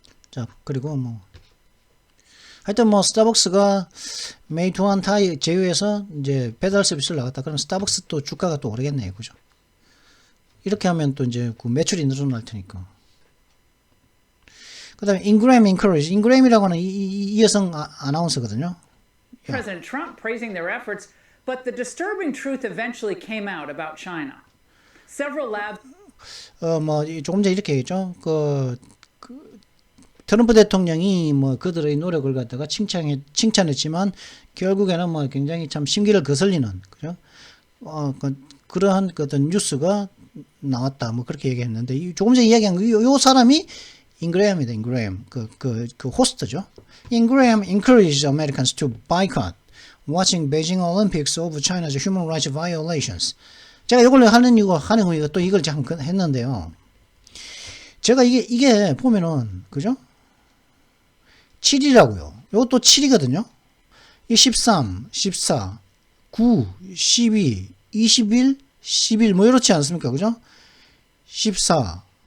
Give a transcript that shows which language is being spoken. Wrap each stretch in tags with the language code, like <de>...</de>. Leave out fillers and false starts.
<ko>자, 그리고 뭐 하여튼 뭐 스타벅스가 메이투안 다 제휴해서 이제 배달 서비스를 나갔다. 그럼 스타벅스 또 주가가 또 오르겠네요, 그죠? 이렇게 하면 또 이제 그 매출이 늘어날 테니까. 그다음에 인그램이라고 하는 이 여성 아나운서거든요.</ko> <en>President Trump praising their efforts, but the disturbing truth eventually came out about China. Several labs.</en> <ko>뭐 조금 전에 이렇게 얘기했죠. 트럼프 대통령이 뭐 그들의 노력을 갖다가 칭찬했지만 결국에는 뭐 굉장히 참 심기를 거슬리는, 그죠? 그러한 어떤 뉴스가 나왔다. 뭐 그렇게 얘기했는데, 조금 전에 이야기한 요 사람이 인그레엄이다. 인그레엄. 그 호스트죠.</ko> <en>인그레엄 encouraged Americans to boycott watching Beijing Olympics over China's human rights violations.</en> <ko>제가 이걸 하는 이유가 또 이걸 잠깐 했는데요. 제가 이게 보면은, 그죠? 7이라고요. 이것도 7이거든요. 이 13, 14, 9, 12, 21, 11, 뭐 이렇지 않습니까? 그죠? 14.</ko>